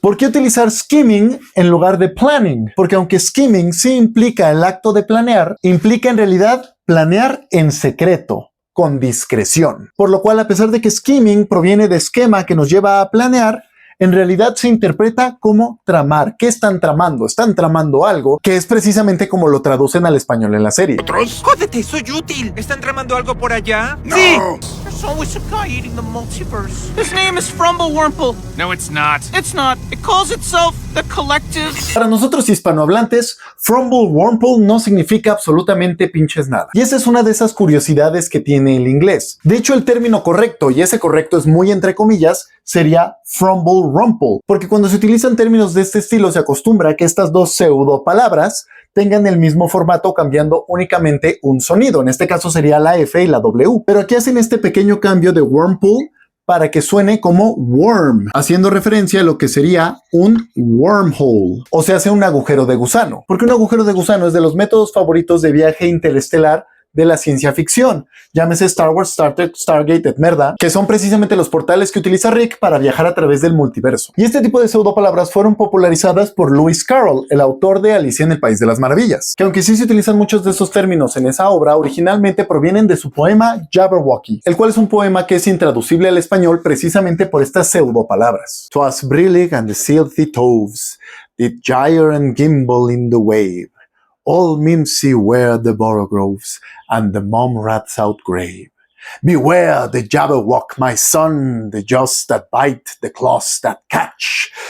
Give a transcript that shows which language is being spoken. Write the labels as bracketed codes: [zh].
[es] ¿Por qué utilizar skimming en lugar de planning? Porque aunque skimming sí implica el acto de planear, implica en realidad planear en secreto, con discreción. Por lo cual, a pesar de que skimming proviene de esquema que nos lleva a planear, en realidad se interpreta como tramar. ¿Qué están tramando? Están tramando algo que es precisamente como lo traducen al español en la serie. ¿Otros? ¡Jódete, soy útil! ¿Están tramando algo por allá? No. ¡Sí! [en] There's always a guy eating the multiverse. His name is Frumble Wurmple. No, it's not. It's not. It calls itself the Collective. [es] Para nosotros hispanohablantes, Frumble Wurmple no significa absolutamente pinches nada. Y esa es una de esas curiosidades que tiene el inglés. De hecho, el término correcto, y ese correcto es muy entre comillas, sería Frumble Rumple, porque cuando se utilizan términos de este estilo se acostumbra a que estas dos pseudo palabras tengan el mismo formato cambiando únicamente un sonido. En este caso sería la F y la W. Pero aquí hacen este pequeño cambio de Wurmple para que suene como worm, haciendo referencia a lo que sería un wormhole, o sea, un agujero de gusano. Porque un agujero de gusano es de los métodos favoritos de viaje interestelar de la ciencia ficción, llámese Star Wars, Star Trek, Stargate, etc., que son precisamente los portales que utiliza Rick para viajar a través del multiverso. Y este tipo de pseudopalabras fueron popularizadas por Lewis Carroll, el autor de Alicia en el País de las Maravillas, que aunque sí se utilizan muchos de esos términos en esa obra, originalmente provienen de su poema Jabberwocky, el cual es un poema que es intraducible al español precisamente por estas pseudopalabras. [en] "'Twas brillig and the silthy toves did gyre and gimble in the wave. All mimsy were the borogoves, and the mom rats outgrave. Beware the Jabberwock, my son, the jaws that bite, the claws that catch.